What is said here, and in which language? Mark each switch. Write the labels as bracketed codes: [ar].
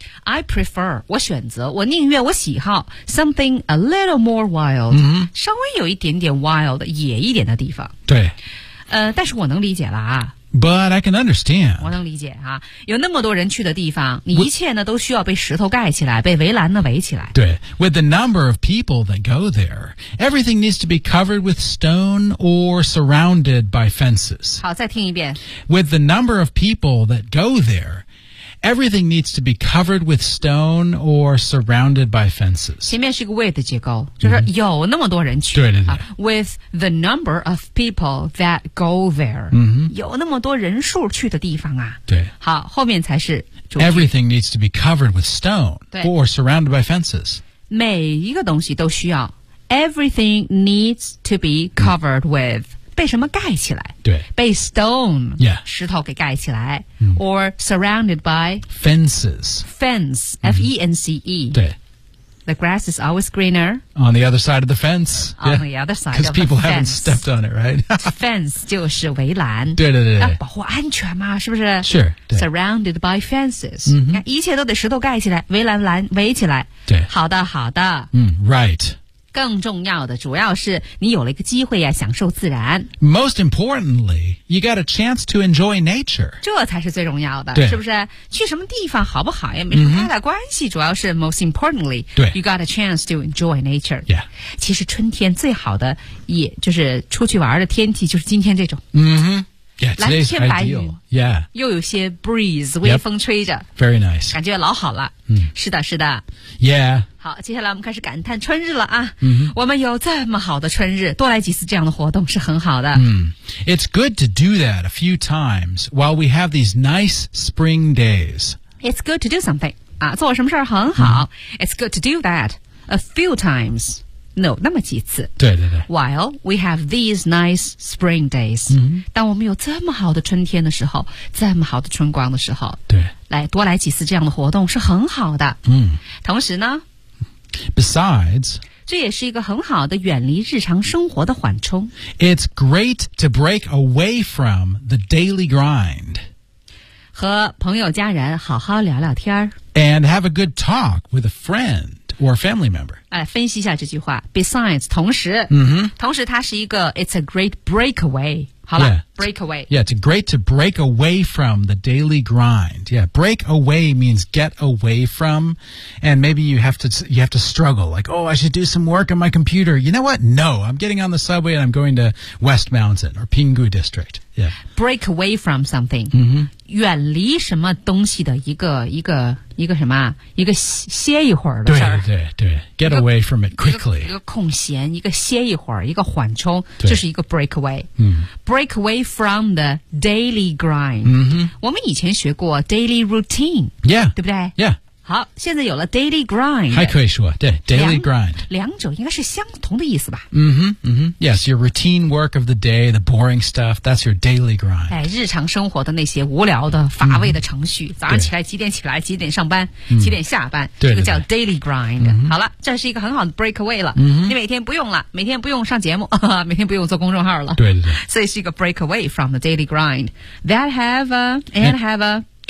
[en] I prefer, [zh] 我选择我宁愿我喜好 [en] something a little more wild,、 [zh] 稍微有一点点 wild, 野一点的地方。对。但是我能理解了啊。 [en] But I can understand. [zh] 我能理解啊。有那么多人去的地方你一切呢都需要被石头盖起来被围栏呢围起来。对。 [en] With the number of people that go there, everything needs to be covered with stone or surrounded by fences. [zh] 好再听一遍。 [en] With the number of people that go there, everything needs to be covered with stone or surrounded by fences. [zh] 前面是一个 with 的结构就是有那么多人去。对对对。 [en] With the number of people that go there.、 [zh] 有那么多人数去的地方啊。对。好后面才是。 [en] Everything needs to be covered with stone or surrounded by fences. [zh] 每一个东西都需要。 [en] Everything needs to be covered with. [zh] 被什么盖起来对被 stone、 [en] yeah. [zh] 石头给盖起来、 [en] or surrounded by fences fence、F-E-N-C-E 对 the grass is always greener on the other side of the fence on、the other side of the fence because people haven't stepped on it right [zh] fence 就是围栏对对对要保护安全嘛是不是 sure 对 [en] surrounded by fences、 mm-hmm. [zh] 一切都得石头盖起来围栏围起来对好的好的、 [en] right [zh] 更重要的主要是你有了一个机会呀、啊、享受自然。 [en] Most importantly, you got a chance to enjoy nature. [zh] 这才是最重要的是不是去什么地方好不好也没什么太大关系、嗯、主要是 [en] most importantly, you got a chance to enjoy nature.、 Yeah. [zh] 其实春天最好的也就是出去玩的天气就是今天这种。 [en] 嗯哼Yeah, today's [zh] 蓝天白云 [en] yeah. [zh] 又有些 breeze, 微风吹着 [en] yep, Very nice [zh] 感觉老好了、 mm. 是的是的 [en] Yeah [zh] 好接下来我们开始感叹春日了啊、 mm-hmm. 我们有这么好的春日多来几次这样的活动是很好的、 mm. [en] It's good to do that a few times while we have these nice spring days It's good to do something、啊、 [zh] 做什么事很好、 [en] mm-hmm. It's good to do that a few timesNo, [zh] 那么几次。对对对。 [en] While we have these nice spring days.、 Mm-hmm. [zh] 当我们有这么好的春天的时候这么好的春光的时候对。来多来几次这样的活动是很好的。嗯、mm.。同时呢 [en] Besides, [zh] 这也是一个很好的远离日常生活的缓冲。 [en] It's great to break away from the daily grind. [zh] 和朋友家人好好聊聊天。 [en] And have a good talk with a friend. Or a family member. [zh] 分析一下这句话。Besides, 同时、 mm-hmm. 同时它是一个 [en] It's a great breakaway. 好了、yeah. breakaway. Yeah, it's great to break away from the daily grind. Yeah, break away means get away from. And maybe you have to struggle. Like, oh, I should do some work on my computer. You know what? No, I'm getting on the subway and I'm going to West Mountain or Pinggu District. Yeah. Break away from something.、 Mm-hmm. [zh] 远离什么东西的一个什么一个歇一会儿的事 [en] 儿。对对对 ,get away from it quickly. [zh] 一个空闲一个歇一会儿一个缓冲这是一个 breakaway.、嗯、 [en] breakaway from the daily grind.、嗯、 [zh] 我们以前学过 daily routine. [en] Yeah. [zh] 对不对 [en] ,yeah. [zh] 好现在有了 daily grind 还可以说对 daily grind 两者应该是相同的意思吧 [en] 嗯哼嗯哼 Yes, your routine work of the day The boring stuff That's your daily grind、 [zh] 哎、日常生活的那些无聊的乏味的程序、mm-hmm. 早上起来几点起来几点上班、mm-hmm. 几点下班对对对这个叫 daily grind、mm-hmm. 好了这是一个很好的 breakaway 了、 mm-hmm. 你每天不用了每天不用上节目每天不用做公众号了对对对 [en] 所以是一个 breakaway from the daily grind That have a And have a